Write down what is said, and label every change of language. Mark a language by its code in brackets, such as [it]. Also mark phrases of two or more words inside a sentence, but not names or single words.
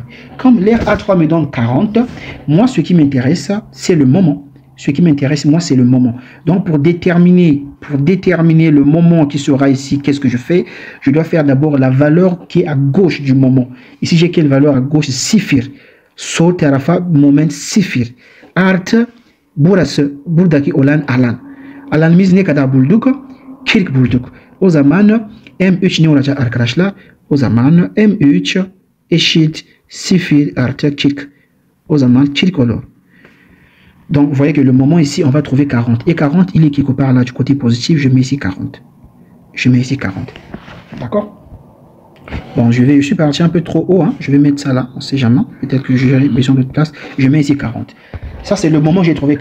[fr] Comme l'air A3 me donne 40, moi ce qui m'intéresse c'est le moment. Ce qui m'intéresse, moi, c'est le moment. Donc, pour déterminer le moment qui sera ici, qu'est-ce que je fais? Je dois faire d'abord la valeur qui est à gauche du moment. Ici, j'ai quelle valeur à gauche? [tr] Sifir. Sol tarafa moment sifir. Art burası buradaki olan alan. Alanımız ne kadar bulduk? 40 bulduk. O zaman M3 ne olacak arkadaşlar? O zaman M3 eşit sifir artı 40. O zaman 40 olur. [fr] Donc, vous voyez que le moment ici, on va trouver 40. Et 40, il est quelque part là du côté positif. Je mets ici 40. Je mets ici 40. D'accord? Bon, je suis parti un peu trop haut. Hein. Je vais mettre ça là. On ne sait jamais. Peut-être que j'ai besoin de place. Je mets ici 40. Ça, c'est le moment où j'ai trouvé 40.